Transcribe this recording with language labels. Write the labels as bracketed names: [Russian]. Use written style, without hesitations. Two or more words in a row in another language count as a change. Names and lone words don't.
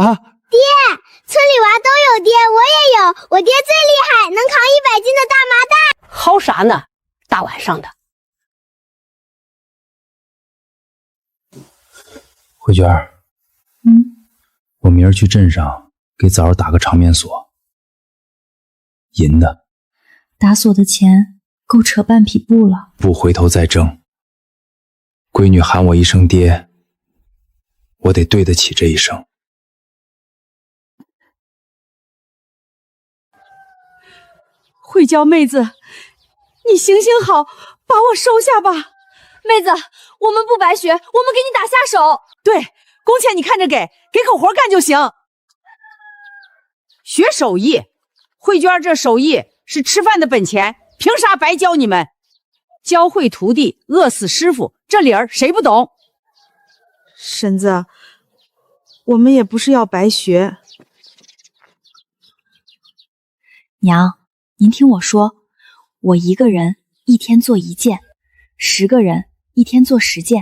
[Chinese] 爹，村裡娃都有爹，我也有，我爹最厲害，能扛100斤的大麻袋。嚎啥呢？大晚上的。慧娟儿，我明兒去鎮上給崽兒打個場面鎖，銀的。打鎖的錢夠扯半匹布了，不回頭再掙。閨女喊我一聲爹，我得對得起這一聲。慧嬌妹子，你行行好，把我收下吧。妹子，我們不白學，我們給你打下手。对，工錢你看着給口活幹就行。學手藝，慧娟這手藝是吃飯的本錢，憑啥白教你們？教會徒弟，餓死師傅，這理兒誰不懂？嬸子，我們也不是要白學。娘，您聽我說，我一個人1天做1件，10個人1天做10件。